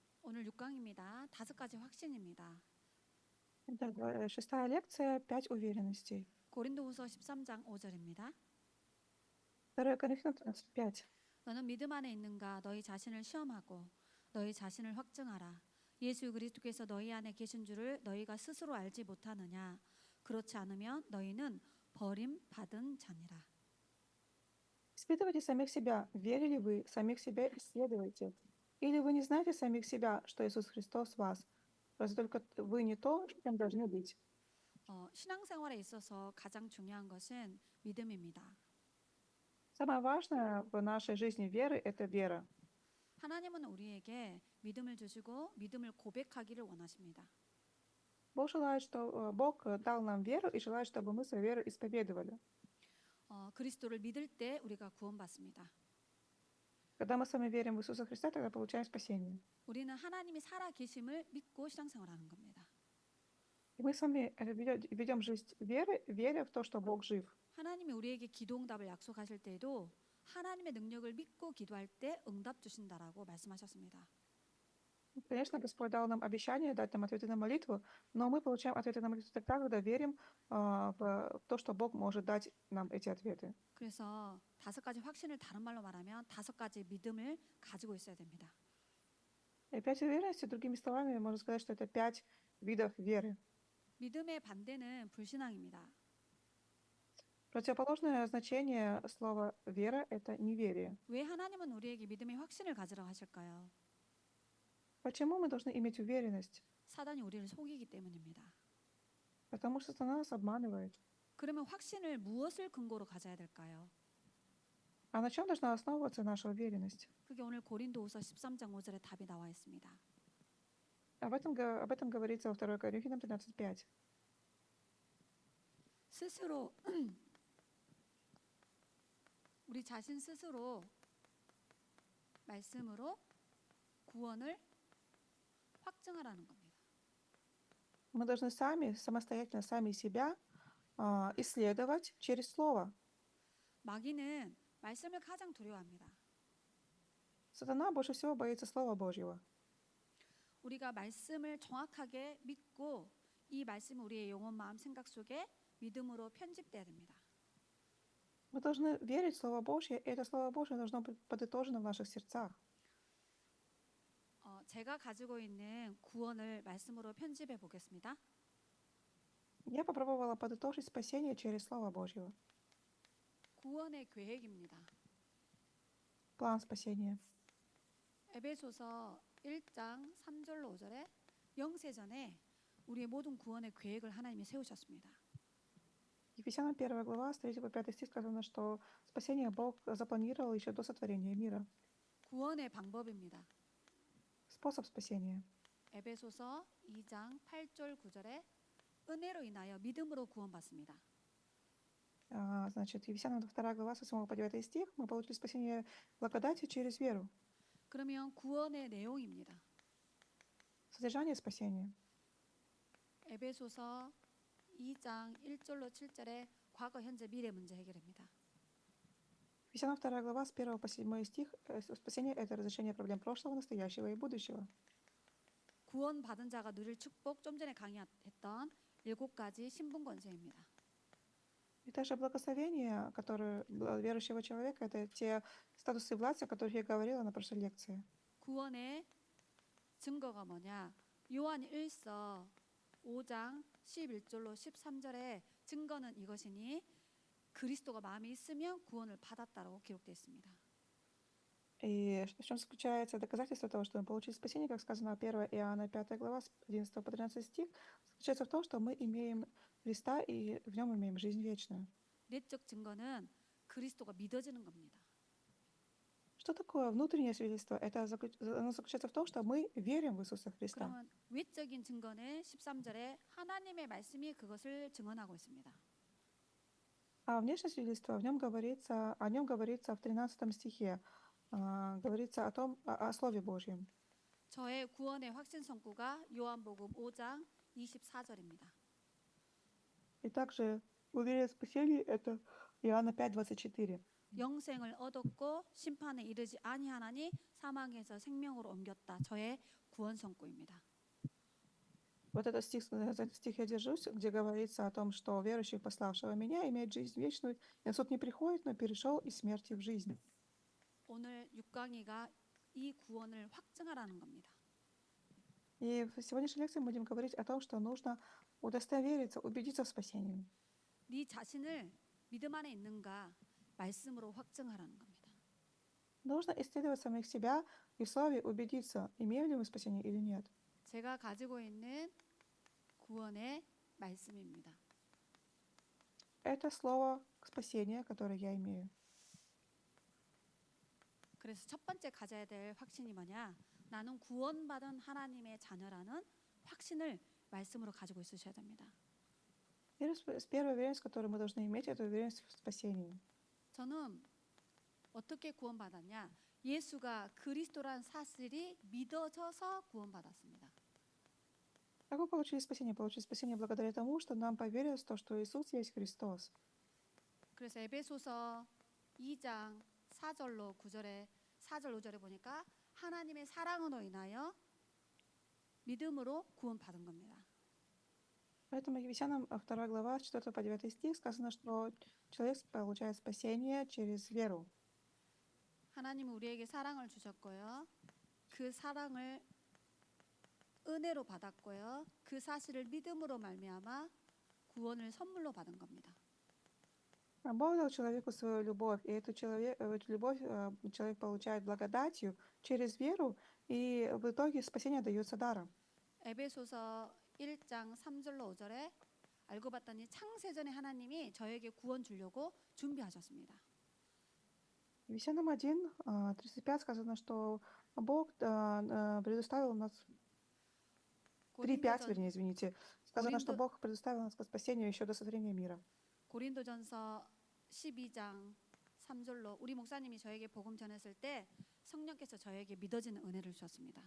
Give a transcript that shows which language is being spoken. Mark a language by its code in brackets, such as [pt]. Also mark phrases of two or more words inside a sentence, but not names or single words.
[ko] 오늘 6강입니다. 5가지 확신입니다. [ru] Это 6-я лекция, 5 уверенностей. [ko] 고린도후서 13장 5절입니다. [ru] 2 Коринфянам 13:5. [ko] 너는 믿음 안에 있는가? 너희 자신을 시험하고 너희 자신을 확증하라. 예수 그리스도께서 너희 안에 계신 줄을 너희가 스스로 알지 못하느냐? 그렇지 않으면 너희는 버림받은 자니라. [ru] Испытывайте самих себя. Верили вы, самих себя исследуйте. Или вы не знаете самих себя, что Иисус Христос в вас? Разве только вы не то, чем должны быть? [ko] 신앙생활에 있어서 가장 중요한 것은 믿음입니다. [ru] Самое важное в нашей жизни веры — это вера. [ko] 하나님은 우리에게 믿음을 주시고 믿음을 고백하기를 원하십니다. [ru] Бог дал нам веру и желает, чтобы мы свою веру исповедовали. [ko] 그리스도를 믿을 때 우리가 구원받습니다. [ru] Когда мы с вами верим в Иисуса Христа, тогда получаем спасение. [ko] 우리는 하나님이 살아 계심을 믿고 신앙생활하는 겁니다. [ru] И мы с вами ведем жизнь веры, веря в то, что Бог жив. [ko] 하나님이 우리에게 기도응답을 약속하실 때에도 하나님의 능력을 믿고 기도할 때 응답 주신다라고 말씀하셨습니다. [ru] Конечно, Господь дал нам обещание дать нам ответы на молитву, но мы получаем ответы на молитву тогда, когда верим в то, что Бог может дать нам эти ответы. [ko] 그래서 5가지 확신을 다른 말로 말하면 5가지 믿음을 가지고 있어야 됩니다. [ru] И 5 уверенностей, другими словами, можно сказать, что это 5 видов веры. [ko] 믿음의 반대는 불신앙입니다. [ru] Противоположное значение слова «вера» — это неверие. [ko] 왜 하나님은 우리에게 믿음의 확신을 가지라고 하실까요? [ru] Почему мы должны иметь уверенность? [ko] 사단이 우리를 속이기 때문입니다. [ru] Потому что сатана нас обманывает. [ko] 그러면 확신을 무엇을 근거로 가져야 될까요? [ru] А на чем должна основываться наша уверенность? [ko] 그게 오늘 고린도후서 13장 5절에 답이 на와 있습니다. [ru] Об этом говорится во 2 Коринфянам 13:5. [ko] 스스로 우리 자신 스스로 말씀으로 구원을 확증하라는 겁니다. [ru] Мы должны самостоятельно, сами себя исследовать через Слово. [ko] 마귀는 말씀을 가장 두려워합니다. [ru] Сатана больше всего боится Слова Божьего. [ko] 우리가 말씀을 정확하게 믿고 이 말씀이 우리의 영혼, 마음, 생각 속에 믿음으로 편집돼야 됩니다. [ru] Мы должны верить в Слово Божье, и это Слово Божье должно быть подытожено в наших сердцах. [ko] 제가 가지고 있는 구원을 말씀으로 편집해 보겠습니다. [ru] Я попробовала подытожить спасение через Слово Божьего. [ko] 구원의 계획입니다. [ru] План спасения. [ko] 에베소서 1장 3절로 5절에 영세전에 우리의 모든 구원의 계획을 하나님이 세우셨습니다. [ru] Ефесянам 1 глава, с 3 по 5 стих сказано, что спасение Бог запланировал еще до сотворения мира. [ko] 구원의 방법입니다. [ru] Способ спасения. [ko] 에베소서 2장 8절 9절에 은혜로 인하여 믿음으로 구원받습니다. [ru] Значит, Ефесянам 2 глава, с 8 по 9 стих, мы получили спасение благодатью через веру. [ko] 그러면 구원의 내용입니다. [ru] Содержание спасения. [ko] 에베소서 2장 1절로 7절에 과거, 현재, 미래 문제 해결입니다. [ru] Ефесянам 2 глава, с 1 по 7 стих, спасение — это разрешение проблем прошлого, настоящего и будущего. [ko] 구원받은 자가 누릴 축복, 좀 전에 강의했던 7가지 신분 권세입니다. [ru] И также благословение, которое верующего человека, это те статусы власти, о которых я говорила на прошлой лекции. [ko] 구원의 증거가 뭐냐? 요한 1서 5장 11절로 13절에 증거는 이것이니 그리스도가 마음에 있으면 구원을 받았다라고 기록되어 있습니다. [ru] И в чем заключается доказательство того, что мы получили спасение, как сказано 1 Иоанна 5 глава, с 11 по 13 стих, заключается в том, что мы имеем Христа и в нем имеем жизнь вечную. [ko] 내적 증거는 그리스도가 믿어지는 겁니다. [ru] Что такое внутреннее свидетельство? Оно заключается в том, что мы верим в Иисуса Христа. [ko] 그러면 외적인 증거는 13절에 하나님의 말씀이 그것을 증언하고 있습니다. [ru] А внешнее свидетельство, о нем говорится в 13 стихе, говорится о Слове Божьем. [ko] 저의 구원의 확신 선구가 요한복음 5장 24절입니다. [ru] И также уверенность в спасении — это Иоанна 5:24. [ko] 영생을 얻었고 심판에 이르지 아니하나니 사망에서 생명으로 ом겼다. 저의 구원 선고입니다. [ru] Вот за этот стих я держусь, где говорится о том, что верующий, пославшего меня, имеет жизнь вечную, и на суд не приходит, но перешел из смерти в жизнь. [ko] 오늘 6강의가 이 구원을 확증하라는 겁니다. [ru] И в сегодняшней лекции мы будем говорить о том, что нужно удостовериться, убедиться в спасении. [ko] 네 자신을 믿음 안에 있는가 말씀으로 확증하라는 겁니다. [ru] Нужно исследовать самих себя и в слове убедиться, имеем ли мы спасение или нет. [ko] 제가 가지고 있는 구원의 말씀입니다. [ru] Это слово спасения, которое я имею. [ko] 그래서 첫 번째 가져야 될 확신이 뭐냐? 나는 구원받은 하나님의 자녀라는 확신을 말씀으로 가지고 있으셔야 됩니다. [ru] Первая уверенность, которую мы должны иметь, это уверенность в спасении. [ko] 저는 어떻게 구원받았냐? 예수가 그리스도란 사실이 믿어져서 구원받았습니다. [ru] Как мы получили спасение? Получили спасение благодаря тому, что нам поверилось в то, что Иисус есть Христос. [ko] 그래서 에베소서 2장 4절로 9절에 4절 5절에 보니까 하나님의 사랑으로 인하여 믿음으로 구원받은 겁니다. [ru] Поэтому Ефесянам 2 глава, с 4 по 9 стих сказано, что человек получает спасение через веру. [ko] 하나님은 우리에게 사랑을 주셨고요. 그 사랑을 은혜로 받았고요. 그 사실을 믿음으로 말미암아 구원을 선물로 받은 겁니다. [ru] Бог дал человеку свою любовь, и эту любовь человек получает благодатью через веру, и в итоге спасение дается даром. [ko] 에베소서 1장 3절로 5절에 알고 봤더니 창세전에 하나님이 저에게 구원 주려고 준비하셨습니다. [ru] В Ефесянам 1, 35 сказано, что Бог предоставил нас 3:5, вернее, извините. Сказано, что Бог предоставил нас к спасению еще до сотворения мира. [ko] 고린도전서 12장 3절로 우리 목사님이 저에게 복음 전했을 때 성령께서 저에게 믿어지는 은혜를 주셨습니다.